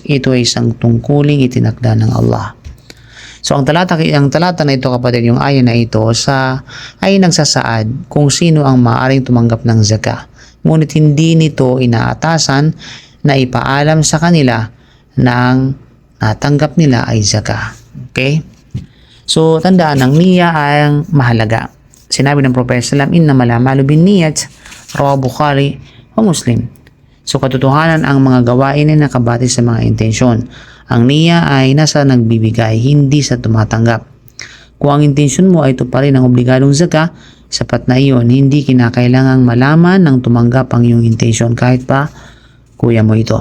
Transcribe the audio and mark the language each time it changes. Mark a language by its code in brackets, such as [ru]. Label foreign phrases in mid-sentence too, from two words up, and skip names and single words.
[tl] Ito ay isang tungkuling itinakda ng Allah. So ang talata na ito kapatid, yung aya na ito ay nagsasaad kung sino ang maaaring tumanggap ng zakah. Ngunit hindi nito inaatasan na ipaalam sa kanila na ang natanggap nila ay zakah. Okay? So, tandaan, ang niya ay mahalaga. Sinabi ng Prophet sallam, [ar] إنما الأعمال بالنيات رواه البخاري [tl] o Muslim. So, katotohanan ang mga gawain ay nakabati sa mga intensyon. Ang niya ay nasa nagbibigay, hindi sa tumatanggap. Kung ang intensyon mo ay tuparin ang obligadong zakah, sapat na iyon, hindi kinakailangang malaman ng tumanggap ang iyong intensyon kahit pa kuya mo ito.